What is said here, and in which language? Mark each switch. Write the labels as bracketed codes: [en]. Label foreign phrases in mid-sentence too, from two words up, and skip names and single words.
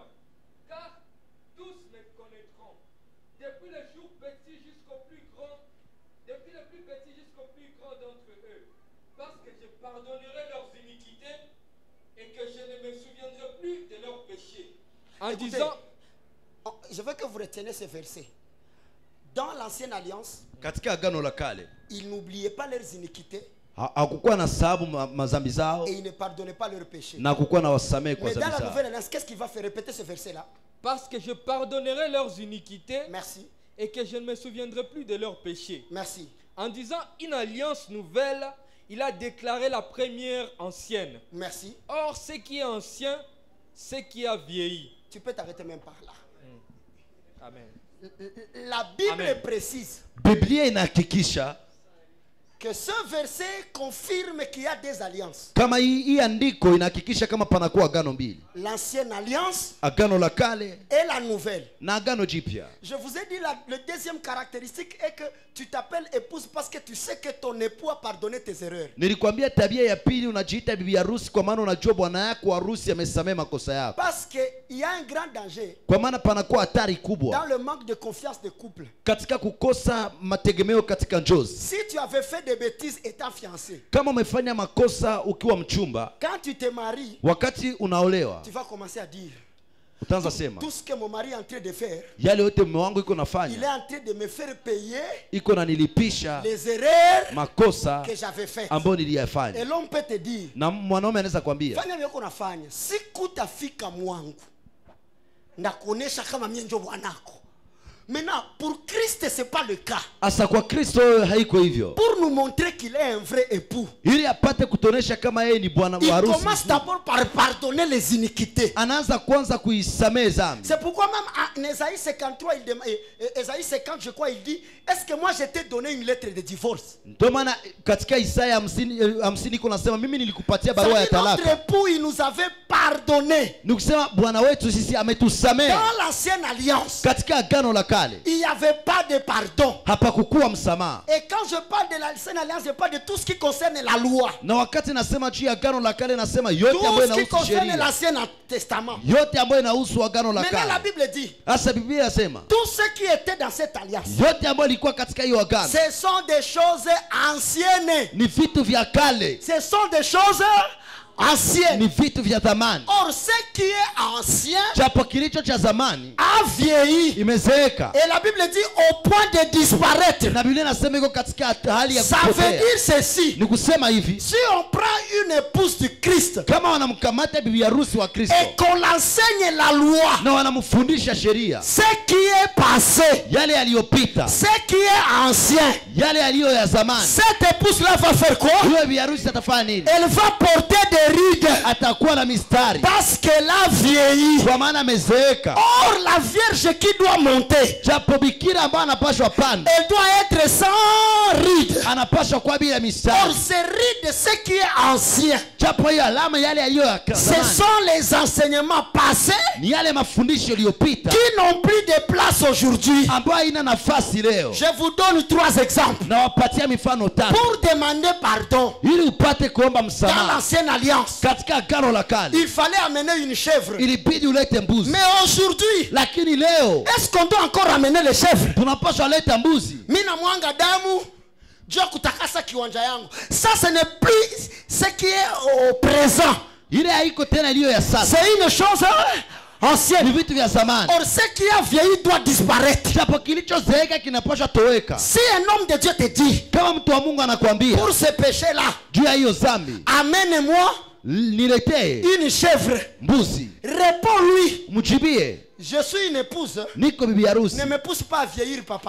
[fr] Car tous me connaîtront. Depuis le jour petit jusqu'au plus grand. Depuis le plus petit jusqu'au plus grand d'entre eux. Parce que je pardonnerai leurs iniquités et que je ne me souviendrai plus de leurs péchés. En écoutez, disant, je veux que vous reteniez ce verset. Dans l'ancienne alliance, [sw] katika agano la kale, [fr] ils n'oubliaient pas leurs iniquités. [sw] Hakukuwa na sababu mazambi zao. [fr] Et ils ne pardonnaient pas leurs péchés. [sw] Na hakukuwa na wasamehe kwa [fr] mais [sw] dhambi [fr] dans [sw] zao. [fr] la nouvelle alliance, qu'est-ce qu'il va faire? Répéter ce verset-là. parce que je pardonnerai leurs iniquités. Merci. Et que je ne me souviendrai plus de leurs péchés. Merci. En disant une alliance nouvelle, il a déclaré la première ancienne. Merci. Or, ce qui est ancien, ce qui a vieilli. Tu peux t'arrêter même par là. Amen. La Bible Amen. précise [sw] Biblia inahakikisha [fr] que ce verset confirme qu'il y a des alliances. [sw] Kama hii andiko inahakikisha kama panakuwa agano mbili. [fr] L'ancienne alliance [sw] Agano la kale [fr] et la nouvelle. [sw] Na agano jipya. [fr] Je vous ai dit le deuxième caractéristique est que tu t'appelles épouse parce que tu sais que ton époux a pardonné tes erreurs. [sw] Nilikwambia tabia ya pili unajiita bibi harusi kwa maana unajua bwana yako harusi amesamehe makosa yako. [fr] Parce que il y a un grand danger. [sw] Kwa maana panakuwa hatari kubwa. [fr] Dans le manque de confiance de couple. [sw] Katika kukosa mategemeo katika njozi. [fr] Si tu avais fait des bêtises étant fiancé. [sw] Kama umefanya makosa ukiwa mchumba. [fr] Quand tu te maries. [sw] Wakati unaolewa. [fr] Tu vas commencer à dire. [sw] Utaanza sema. [fr] Tout ce que mon mari est en train de faire. [sw] Yale yote mume wangu iko nafanya. [fr] Il est en train de me faire payer. [sw] Iko nanilipisha. [fr] Les erreurs. [sw] Makosa. [fr] Que j'avais faites. [sw] Ambayo niliyafanya. [fr] Et l'homme peut te dire. [sw] Na mwanaume anaweza kwambia. Fanya vile unafanya. Sikutafika mwangu. ndakuonesha kama mimi ndio bwanako. [fr] Maintenant, pour Christ, ce n'est pas le cas. [sw] Asa kwa Kristo haiko hivyo. [fr] Pour nous montrer qu'il est un vrai époux. [sw] Ili apate kutonesha kama yeye ni bwana wa harusi. [fr] Il commence d'abord par pardonner les iniquités. [sw] Anaanza kwanza kuisamehe dhambi. [fr] C'est pourquoi même en Ésaïe 53, Ésaïe 50, je crois, il dit, est-ce que moi je t'ai donné une lettre de divorce? [sw] Ndio maana katika Isaya 50 kuna sema mimi nilikupatia barua ya talaka. [fr] Notre époux, il nous avait pardonné. [sw] Nikusema bwana wetu sisi ametusamehe. [fr] Dans l'ancienne alliance. [sw] Katika agano la kale. [fr] Il n'y avait pas de pardon. [sw] Hapakukuwa msamaha. [fr] Et quand je parle de l'ancienne alliance, je parle de tout ce qui concerne la loi. [sw] Na wakati nasema juu ya agano la kale nasema yote ambayo inahusu sheria. [fr] Tout ce qui concerne l'ancien testament. [sw] Yote ambayo inahusu agano la kale. [fr] Mais la Bible dit. [sw] Asa Biblia inasema. [fr] Tout ce qui était dans cette alliance. [sw] Yote ambayo ilikuwa katika hiyo agano. [fr] Ce sont des choses anciennes. [sw] Ni vitu vya kale. [fr] Ce sont des choses anciennes. [sw] Ni vitu vya zamani. [fr] Or ce qui est ancien [sw] japo kilicho cha zamani [fr] a vieilli. [sw] Imezeeka. [fr] Et la Bible dit au point de disparaître. [sw] Na Biblia inasema iko katika hali ya kupotea. [fr] Ça veut dire ceci. [sw] Ni kusema hivi. [fr] Si on prend une épouse de Christ. [sw] Kama wanamkamata bibi harusi wa Kristo. [fr] Et qu'on l'enseigne la loi. [sw] Na wanamfundisha sheria. [fr] Ce qui est passé. [sw] Yale yaliyopita. [fr] Ce qui est ancien. [sw] Yale yaliyo ya zamani. [fr] Cette épouse là va faire quoi? [sw] Huyo bibi harusi atafanya nini? [fr] Elle va porter des rides. [sw] Atakuwa na mistari. [fr] Parce qu'elle a vieilli. [sw] Kwa maana amezeeka. [fr] Or la vierge qui doit monter. [sw] Japo bikira ambaye anapaswa panda. [fr] Elle doit être sans rides. [sw] Anapaswa kwa bila mistari. [fr] Or ces rides, ce qui est ancien. [sw] Japo hiyo alama yale yaliyo ya zamani. [fr] Ce sont les enseignements passés. [sw] Ni yale mafundisho yaliyopita. [fr] Qui n'ont plus de place aujourd'hui. [sw] Ambayo haina nafasi leo. [fr] Je vous donne 3 exemples. [sw] Na wapatia mifano 3. [fr] Pour demander pardon. [sw] Ili upate kuomba msamaha. [fr] Dans l'ancienne alliance. [sw] Katika agano la kale. [fr] Il fallait amener une chèvre. [sw] Ilibidi ulete mbuzi. [fr] Mais aujourd'hui, [sw] lakini leo, [fr] est-ce qu'on doit encore amener les chèvres? [sw] Tunapaswa leta mbuzi. Mimi na mwanga damu jua kutakasa kiwanja yangu. [fr] Ça ce n'est plus ce qui est au présent. [sw] Ile haiko tena iliyo ya sasa. [fr] C'est une chose ancienne. [sw] Ni vitu vya zamani. [fr] Or ce qui a vieilli doit disparaître. [sw] Japo kilichozeeka kinapaswa toweka. [fr] Si un homme de Dieu te dit, [sw] kama mtu wa Mungu anakuambia, [fr] pour ce péché là, [sw] juu ya hiyo dhambi, [fr] amène-moi [sw] niletee [fr] une chèvre, [sw] mbuzi, [fr] réponds-lui, [sw] mjibie, [fr] je suis une épouse, [sw] niko bibi harusi, [fr] ne me pousse pas à vieillir papa,